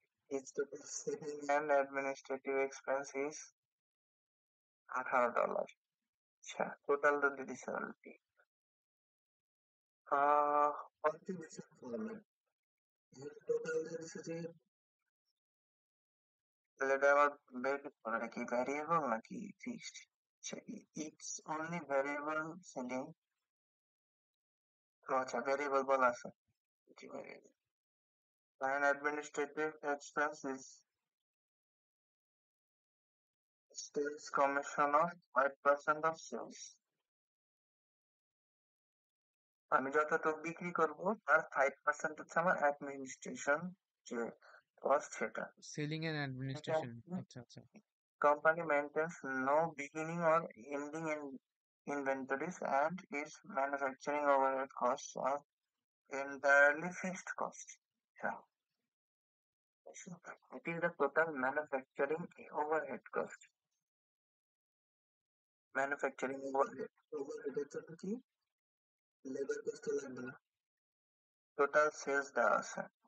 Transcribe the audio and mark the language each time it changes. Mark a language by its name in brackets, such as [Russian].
[English] Its total selling and administrative expense is $18. [Bangla] আচ্ছা total যদি দিছে অলরেডি কন্ট্রিবিউশন ফরম্যাট টোটাল দিছে যে তাহলে এটা আমার বের করা নাকি ভ্যারিয়েবল নাকি ফিক্সড আচ্ছা [English] it's only variable selling [Bangla] আচ্ছা ভ্যারিয়েবল বলা আছে জি variable [English] and administrative expense is Sales commission of 5% of sales. [Bangla] আমি যতটুকু বিক্রি করব তার 5% হচ্ছে আমার অ্যাডমিনিস্ট্রেশন যে কস্ট সেটা। [English] selling and [Bangla] এটা অ্যাডমিনিস্ট্রেশন, আচ্ছা আচ্ছা। [English] company maintains no beginning or ending in inventories and its manufacturing overhead costs are entirely fixed costs. Yeah. So it is the total manufacturing overhead cost. Manufacturing overhead. [Bangla] Overhead এর জন্য কি? Labor cost লাগবে না। Total sales দেওয়া আছে।